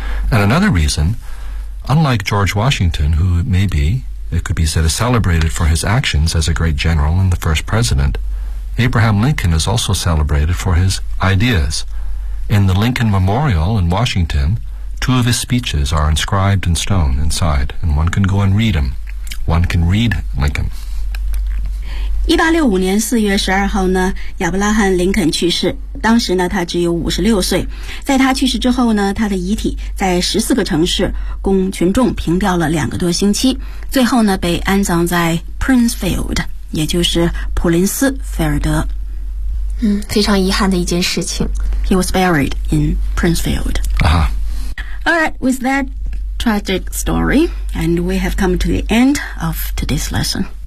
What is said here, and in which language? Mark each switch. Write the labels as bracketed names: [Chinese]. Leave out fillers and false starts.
[English] And another reason, unlike George Washington, who maybeIt could be said as celebrated for his actions as a great general and the first president. Abraham Lincoln is also celebrated for his ideas. In the Lincoln Memorial in Washington, two of his speeches are inscribed in stone inside, and one can go and read them. One can read Lincoln. [Chinese] 1865年4月12号呢，亚伯拉罕·林肯去世，当时呢他只有56岁。在他去世之后呢，他的遗体在14个城市供群众凭吊了两个多星期，最后呢被安葬在 Princefield， 也就是普林斯菲尔德。嗯，非常遗憾的一件事情。 [English] He was buried in Princefield. Alright, with that tragic story, and we have come to the end of today's lesson.